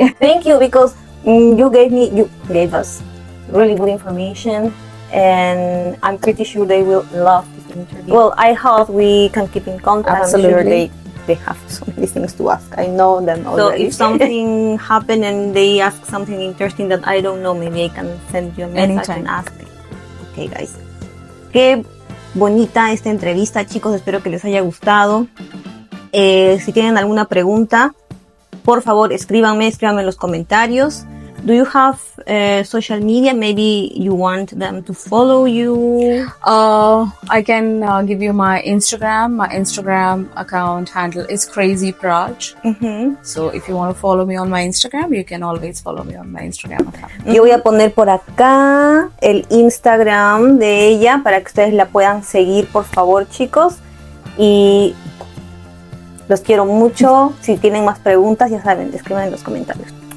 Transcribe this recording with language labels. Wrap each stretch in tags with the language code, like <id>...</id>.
<en>Thank you, because you gave us really good information, and I'm pretty sure they will love this interview. Well, I hope we can keep in contact. Absolutely. I'm sure they have so many things to ask. I know them already. So if something happened and they ask something interesting that I don't know, maybe I can send you a message and ask them. Okay, guys.</en> <es>Qué bonita esta entrevista, chicos. Espero que les haya gustado. Si tienen alguna pregunta, por favor, escríbanme en los comentarios.</es> <en>Do you have social media? Maybe you want them to follow you? I can give you my Instagram. My Instagram account handle is crazypraj. So if you want to follow me on my Instagram, you can always follow me on my Instagram account.</en> <es>Yo voy a poner por acá el Instagram de ella para que ustedes la puedan seguir, por favor, chicos. Y los quiero mucho. Si tienen más preguntas, ya saben, escriban en los comentarios.</es>